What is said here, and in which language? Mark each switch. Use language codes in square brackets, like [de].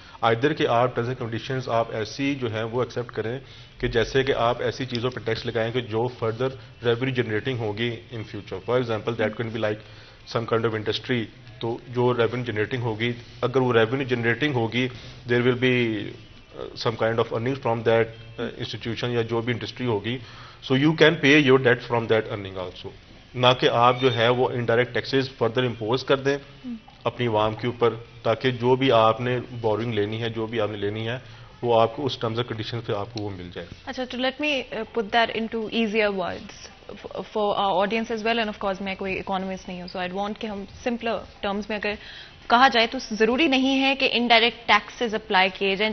[ur] Either کہ آپ terms and conditions آپ ایسی جو ہیں وہ ایکسیپٹ کریں کہ جیسے کہ آپ ایسی چیزوں پہ ٹیکس لگائیں کہ جو فردر ریونیو جنریٹنگ ہوگی in future. [en] for example that can be like some kind of industry, [ur] تو جو ریونیو جنریٹنگ ہوگی، [en] اگر وہ revenue generating ہوگی there will be some kind of earnings from that institution [ur] یا جو بھی انڈسٹری ہوگی. [en] so you can pay your debt from that earning also. [ur] نہ کہ آپ جو ہے وہ انڈائریکٹ ٹیکسز فردر امپوز کر دیں اپنی عوام کے اوپر، تاکہ جو بھی آپ نے بورنگ لینی ہے، جو بھی آپ نے لینی ہے، وہ آپ کو اس ٹرمز اینڈ کنڈیشن پہ آپ کو وہ مل جائے. اچھا تو [en] Let me put that into easier words for our audience as well. And of course [ur] میں کوئی اکانومسٹ نہیں ہوں، سو آئی وانٹ کہ ہم سمپلر ٹرمز میں اگر کہا جائے تو ضروری نہیں ہے کہ انڈائریکٹ ٹیکسز اپلائی کیے جائیں.